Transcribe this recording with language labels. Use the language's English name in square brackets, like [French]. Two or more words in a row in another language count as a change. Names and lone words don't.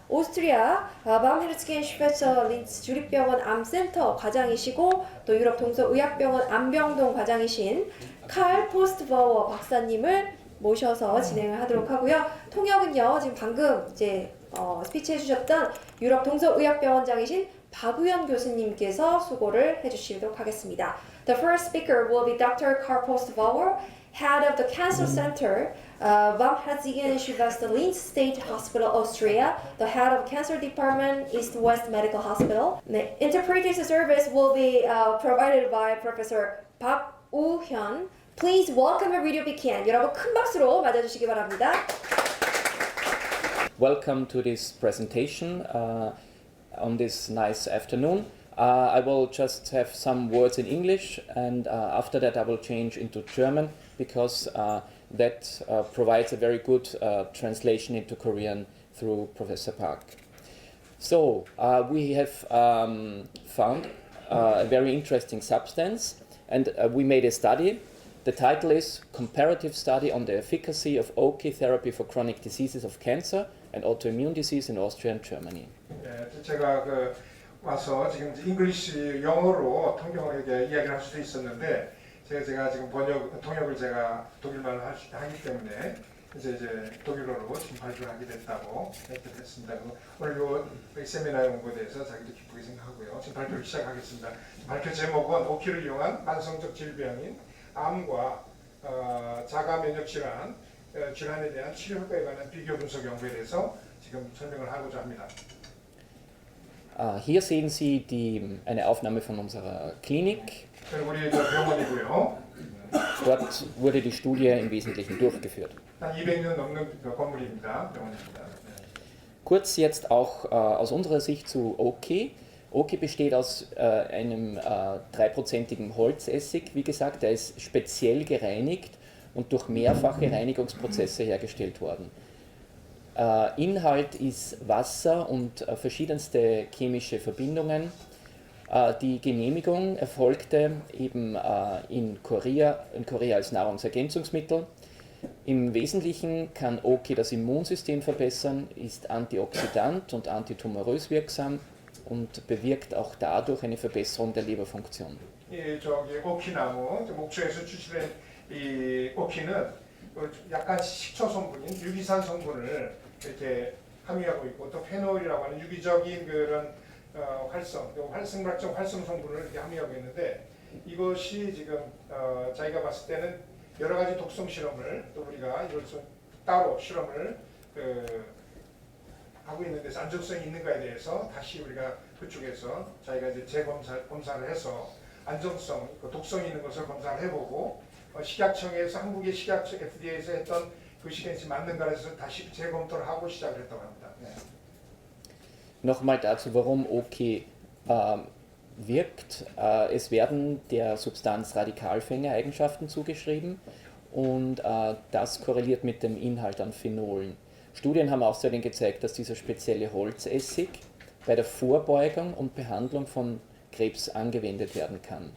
[Korean] 오스트리아 밤헤르츠겐 슈페처 린츠 주립병원 암센터 과장이시고 또 유럽 동서의학병원 암병동 과장이신 칼 포스트바워 박사님을 모셔서 진행을 하도록 하고요. 통역은요, 지금 방금 이제 스피치 해주셨던 유럽 동서의학병원장이신 박우현 교수님께서 수고를 해주시도록 하겠습니다. [English] The first speaker will be Dr. Karl Postbauer, head of the Cancer Center, Barmherzigen-Schwester-Linz State Hospital, Austria, the head of Cancer Department, East West Medical Hospital. The interpretation service will be provided by Professor Park Woo-hyun. Please welcome and radio begin. [Korean] 여러분 큰 박수로 맞아주시기 바랍니다. [English] Welcome to this presentation on this nice afternoon. I will just have some words in English, and after that I will change into German because that provides a very good translation into Korean through Professor Park. So we have found a very interesting substance, and we made a study. The title is Comparative Study on the Efficacy of OK Therapy for Chronic Diseases of Cancer and Autoimmune Disease in Austria and Germany. [Korean] 네, 제가 와서 지금 잉글리시 영어로 통역을 이야기를 할 수도 있었는데 제가 지금 통역을 제가 독일말로 하기 때문에 이제 독일어로 지금 발표를 하게 됐다고 했습니다. 오늘 요 세미나에 온 것에 대해서 자기도 기쁘게 생각하고요. 지금 발표를 시작하겠습니다. 발표 제목은 오키를 이용한 만성적 질병인 암과 자가 면역 질환, 질환에 대한 치료 효과에 관한 비교 분석 연구에 대해서 지금 설명을 하고자 합니다. [German] Hier sehen Sie eine Aufnahme von unserer Klinik. [Korean] 우리 병원이고요. [German] Dort wurde die Studie im Wesentlichen durchgeführt. [Korean] 한 200년 넘는 건물입니다. 병원입니다. [German] Kurz jetzt auch aus unserer Sicht zu OK. OK besteht aus einem 3%igen Holzessig, wie gesagt, der ist speziell gereinigt und durch mehrfache Reinigungsprozesse hergestellt worden. Inhalt ist Wasser und verschiedenste chemische Verbindungen. Die Genehmigung erfolgte eben in Korea als Nahrungsergänzungsmittel. Im Wesentlichen kann OK das Immunsystem verbessern, ist antioxidant und antitumorös wirksam und bewirkt auch dadurch eine Verbesserung der Leberfunktion. [Korean] 오키나무, 목초에서 추출된 이 오키는 약간 식초 성분인 유기산 성분을 이렇게 함유하고 있고 또 페놀이라고 하는 유기적인 그런 활성물학적 활성 성분을 이렇게 함유하고 있는데 이것이 지금 자기가 봤을 때는 여러 가지 독성 실험을 또 우리가 이걸 따로 실험을 하고 있는 데서 안정성이 있는가에 대해서 다시 우리가 그쪽에서 자기가 이제 검사를 해서 안정성, 독성이 있는 것을 검사를 해보고 식약청에서 한국의 식약청 FDA에서 했던 그 시간이 맞는가를 해서 다시 재검토를 하고 시작을 했다고 합니다. 네. [German] Nochmal dazu, warum OK wirkt. Es werden der Substanz Radikalfängereigenschaften zugeschrieben und das korreliert mit dem Inhalt an Phenolen. Studien haben außerdem gezeigt, dass dieser spezielle Holzessig bei der Vorbeugung und Behandlung von Krebs angewendet werden kann.